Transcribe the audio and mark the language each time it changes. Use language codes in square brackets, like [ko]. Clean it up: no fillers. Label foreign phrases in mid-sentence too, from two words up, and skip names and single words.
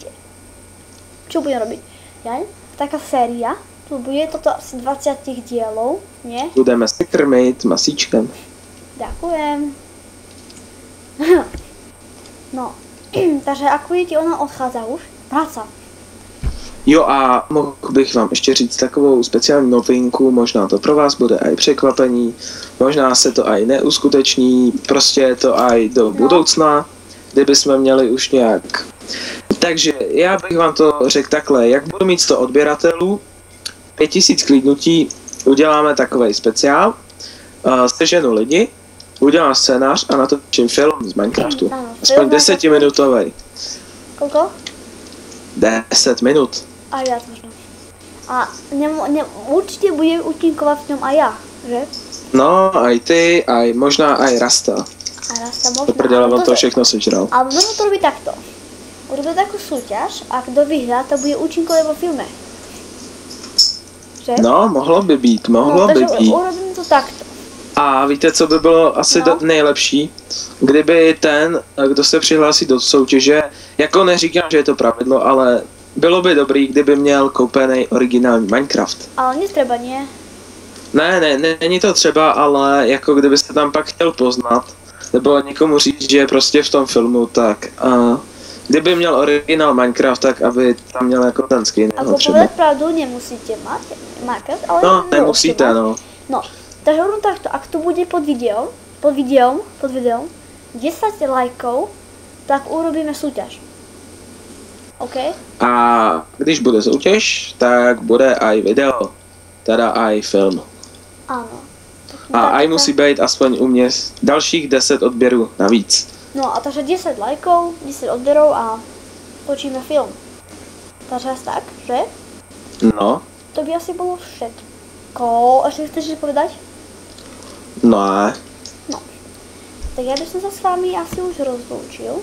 [sk] Čo budeme robiť? Jaj? Taká séria. Tu bude toto asi 20 dielov, nie? [cs] Budeme se krmit masíčkem. [sk] Ďakujem. No, takže ako vidíte, ona odchádza už. Práca. [cs] Jo a mohl bych vám ještě říct takovou speciální novinku, možná to pro vás bude aj překvapení, možná se to aj neuskuteční, prostě je to aj do budoucna, kdyby jsme měli už nějak. Takže já bych vám to řekl takhle, jak budu mít 100 odběratelů, 5000 klidnutí, uděláme takovej speciál, seženu lidi, udělám scénář a natočím film z Minecraftu. Aspoň 10-minutovej. [sk] Koľko? [cs] 10 minut. [sk] Aj viac možno. A určite budem účinkovať v ňom aj ja, že? No, aj ty, aj možná aj Rasta. A Rasta možno. [cs] Prdele, on to všechno sežral. [sk] Ale môžeme to robiť takto. Urobíme takú súťaž a kto vyhrá, to bude účinkovať vo filme. Že? No, [cs] mohlo by být, mohlo by být. [sk] Takže urobíme to takto. [cs] A víte, co by bylo asi nejlepší? Kdyby ten, kdo se přihlásí do soutěže, jako neříkám, že je to pravidlo, ale bylo by dobrý, kdyby měl koupený originální Minecraft. [sk] Ale netreba, nie? [cs] Ne, není to třeba, ale jako kdybyste tam pak chtěl poznat, nebo někomu říct, že je prostě v tom filmu, tak kdyby měl originál Minecraft, tak aby tam měl jako ten skin. [sk] Ako povedať pravdu, nemusíte mať Minecraft, ale... No, nemusíte, no. No, takže hovorím takto, ak to bude pod videom 10 lajkov, tak urobíme súťaž. OK? [cs] A když bude soutěž, tak bude aj video, teda aj film. [sk] Áno. [cs] A aj musí být aspoň u mě dalších 10 odběrů navíc. [sk] No a takže 10 lajkov, 10 odberov a točíme film. Takže asi tak, že? No. To by asi bolo všetko. Ešte chceš niečo povedať? No. No. Tak ja by som sa s vami asi už rozlúčil.